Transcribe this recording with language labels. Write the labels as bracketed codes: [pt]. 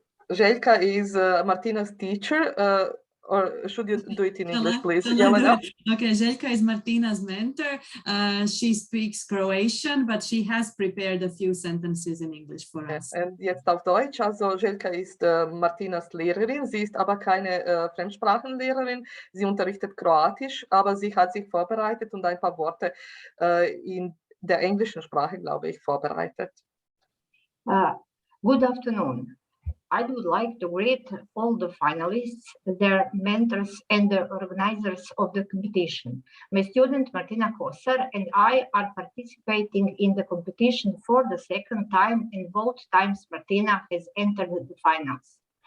[en] Željka is Martina's teacher, or should you do it in English, please? Okay, Željka is Martina's mentor. She speaks Croatian, but she has prepared a few sentences in English for us. [de] Und jetzt auf Deutsch. Also Željka ist Martinas Lehrerin. Sie ist aber keine Fremdsprachenlehrerin. Sie unterrichtet Kroatisch, aber sie hat sich vorbereitet und ein paar Worte in der englischen Sprache, glaube ich, vorbereitet. [en] Good afternoon. I would like to greet all the finalists, their mentors, and the organizers of the competition. My student Martina Kosar and I are participating in the competition for the second time, and both times Martina has entered the finals.